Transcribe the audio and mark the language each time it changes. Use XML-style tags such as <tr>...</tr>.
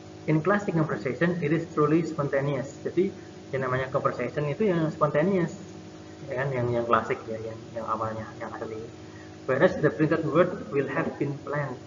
<en>In classic conversation, it is truly spontaneous.</en> <id>Jadi yang namanya conversation itu yang spontaneous, ya kan, yang klasik ya, yang awalnya, yang asli.</id> <en>Whereas the printed word will have been planned.</en>